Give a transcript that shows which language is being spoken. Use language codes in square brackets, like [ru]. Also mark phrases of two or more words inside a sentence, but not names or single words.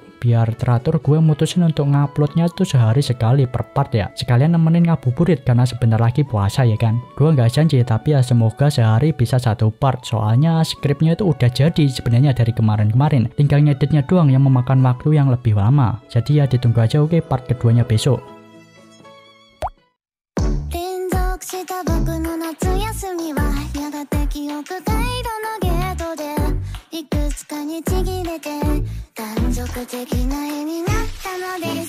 [id] Biar teratur gue mutusin untuk nguploadnya tuh sehari sekali per part ya. Sekalian nemenin ngabuburit karena sebentar lagi puasa ya kan. Gue nggak janji tapi ya semoga sehari bisa satu part. Soalnya skripnya itu udah jadi sebenarnya dari kemarin-kemarin. Tinggal ngeditnya doang yang memakan waktu yang lebih lama. Jadi ya ditunggu aja oke part keduanya besok. [ja] した僕の夏休みはやがて記憶回路のゲートでいくつかにちぎれて断続的な絵になったのです